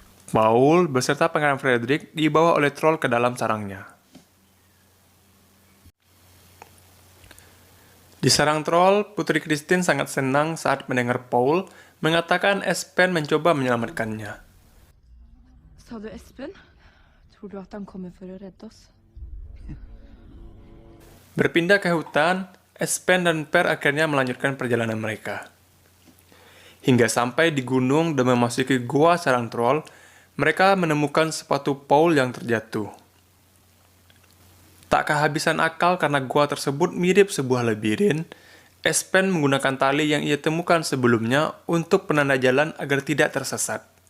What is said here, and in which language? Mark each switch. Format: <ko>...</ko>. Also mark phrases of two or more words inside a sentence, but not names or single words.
<id>Paul beserta Pangeran Frederick dibawa oleh troll ke dalam sarangnya. Di sarang troll, Putri Christine sangat senang saat mendengar Paul mengatakan Espen mencoba menyelamatkannya.</id> <no>Sa du Espen? Tror du at han kommer for å redde oss?</no> <id>Berpindah ke hutan, Espen dan Per akhirnya melanjutkan perjalanan mereka. Hingga sampai di gunung dan memasuki gua sarang troll, mereka menemukan sepatu Paul yang terjatuh. Tak kehabisan akal karena gua tersebut mirip sebuah labirin, Espen menggunakan tali yang ia temukan sebelumnya untuk penanda jalan agar tidak tersesat.</id>